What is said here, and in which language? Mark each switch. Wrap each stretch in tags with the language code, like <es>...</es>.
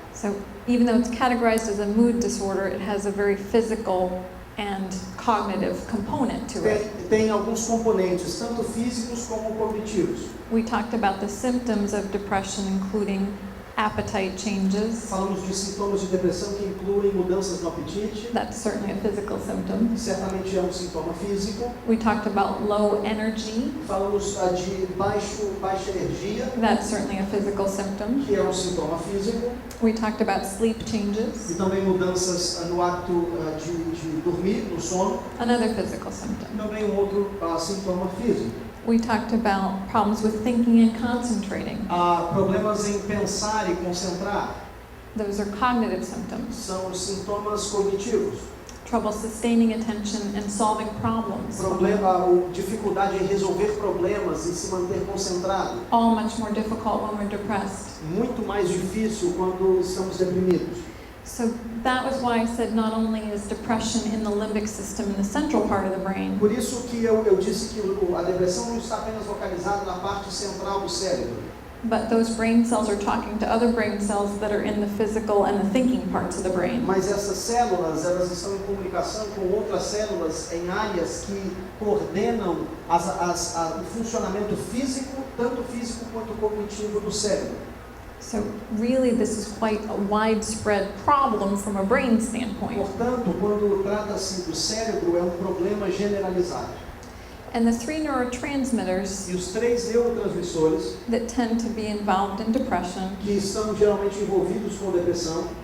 <en>so even though it's categorized as a mood disorder, it has a very physical and cognitive component to it.</en> <pt>Tem alguns componentes, tanto físicos como cognitivos.</pt> <en>We talked about the symptoms of depression, including appetite changes.</en> <pt>Falamos de sintomas de depressão que incluem mudanças no apetite,</pt> <en>That's certainly a physical symptom.</en> <pt>que certamente é um sintoma físico.</pt> <en>We talked about low energy.</en> <pt>Falamos de baixa energia,</pt> <en>That's certainly a physical symptom.</en> <pt>que é um sintoma físico.</pt> <en>We talked about sleep</en> <pt>E</pt> <en>changes.</en> <pt>também mudanças no hábito de dormir, no sono.</pt> <en>Another physical symptom.</en> <pt>Também um outro sintoma físico.</pt> <en>We talked about problems with thinking and concentrating.</en> <pt>Problemas em pensar e concentrar.</pt> <en>Those are cognitive symptoms.</en> <pt>São os sintomas cognitivos.</pt> <en>Trouble sustaining attention and solving problems.</en> <pt>Dificuldade em resolver problemas e se manter concentrado.</pt> <en>All much more difficult when we're depressed.</en> <pt>Muito mais difícil quando estamos deprimidos.</pt> <en>So that was why I said not only is depression in the limbic system in the central part of the brain,</en> <pt>Por isso que eu disse que a depressão não está apenas localizada na parte central do cérebro,</pt> <en>but those brain cells are talking to other brain cells that are in the physical and the thinking parts of the brain.</en> <pt>mas essas células elas estão em comunicação com outras células em áreas que coordenam o funcionamento físico, tanto físico quanto cognitivo do cérebro.</pt> <en>So really this is quite a widespread problem from a brain standpoint.</en> <pt>Portanto, quando trata-se do cérebro, é um problema generalizado.</pt> <en>And the three neurotransmitters</en> <pt>E os 3 neurotransmissores</pt> <en>that tend to be involved in depression</en> <pt>que estão geralmente envolvidos com depressão</pt>